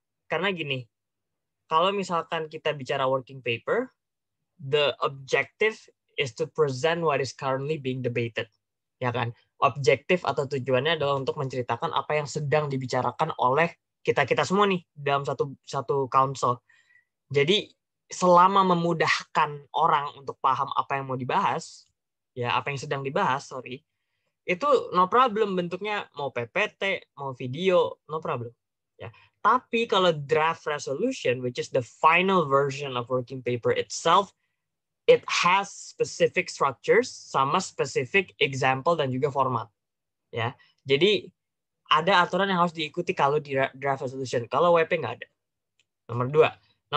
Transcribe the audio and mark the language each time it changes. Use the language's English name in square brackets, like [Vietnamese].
[Indonesian] Karena gini, kalau misalkan kita bicara [English] working paper, the objective is to present what is currently being debated. [Indonesian] Ya kan? Objektif atau tujuannya adalah untuk menceritakan apa yang sedang dibicarakan oleh kita semua nih dalam satu council. Jadi selama memudahkan orang untuk paham apa yang mau dibahas, ya apa yang sedang dibahas, itu no problem bentuknya, mau PPT, mau video, no problem. Ya. Tapi kalau [English] draft resolution, which is the final version of working paper itself, it has specific structures sama specific example [Indonesian] dan juga format. Ya, jadi ada aturan yang harus diikuti kalau di draft resolution. Kalau WP nggak ada. Nomor 2.